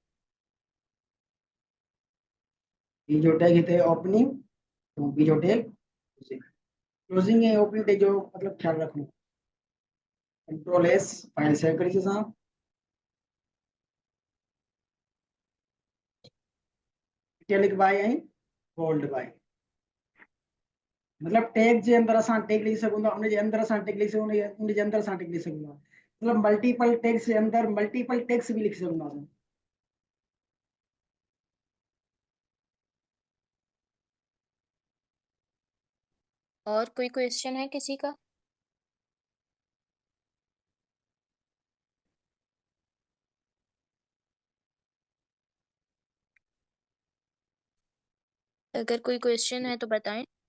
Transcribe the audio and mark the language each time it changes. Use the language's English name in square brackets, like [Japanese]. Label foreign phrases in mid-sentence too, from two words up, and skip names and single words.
[Sindhi] ॿी जो टैग हिते ओपनिंग ऐं ॿी जो टैग क्लोजिंग ऐं [English] opening tag [Sindhi] जो मतलब ख्याल रखणो। [English] Control S [Sindhi] फाइल सेव करी असां। इटैलिक बाय ऐं बोल्ड बाय मतलब टैग जे अंदरि असां टैग लिखी सघूं था, उन जे अंदरि असां टैग लिखी सघूं, उन जे अंदरि असां टैग लिखी सघूं था। मतलब [English] multiple tags [Sindhi] जे अंदरि [English] multiple tags [Sindhi] भी लिखी सघूं था असां। [Hindi] और कोई क्वेश्चन है किसी का? अगर कोई क्वेश्चन है तो बताएं।